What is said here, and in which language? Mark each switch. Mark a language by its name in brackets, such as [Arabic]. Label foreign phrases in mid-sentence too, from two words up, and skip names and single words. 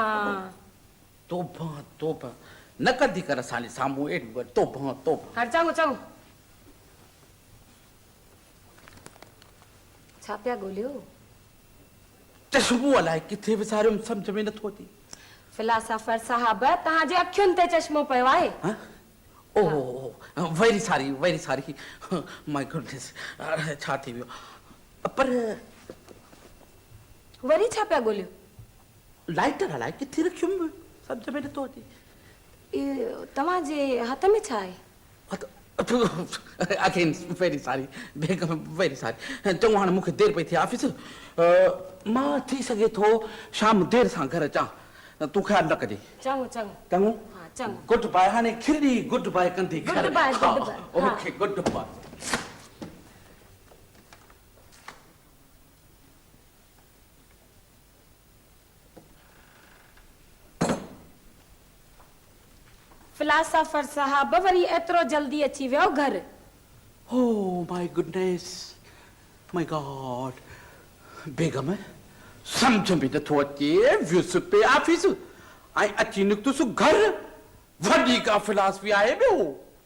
[Sindhi] तोबा तोबा न कंदी कर असांजे साम्हूं एॾी वॾी तोबा तोबा हाणे चङो चङो छा पिया ॻोल्हियो चश्मो अलाए किथे विसारियो सम्झ में नथो अचे फिलासफर साहब तव्हांजे अखियुनि ते चश्मो पियो आहे [English] Oh very sorry my goodness [Sindhi] छा थी वियो पर वरी छा पिया ॻोल्हियो लाइटर अलाए किथे रखियुमि सम्झ में नथो अचे तव्हांजे हथ में छा आहे [English] Again very sorry very sorry [Sindhi] चङो हाणे मूंखे देरि पई थिए ऑफिस मां थी सघे थो शाम देरि सां घर अचां तूं ख़्यालु न कजे चङो चङो चङो हा चङो [English] Good bye [Sindhi] हाणे खिरड़ी [English] good bye कंदी Good bye, good bye. OK good bye [Sindhi] फिलासफर साहब वरी एतिरो जल्दी अची वियो घर [English] Oh my goodness, my God. [Sindhi] बेगम समझ में नथो अचे वियुसि पे ऑफिस ऐं अची निकितुसि घर वॾी का फिलासफी आहे ॿियो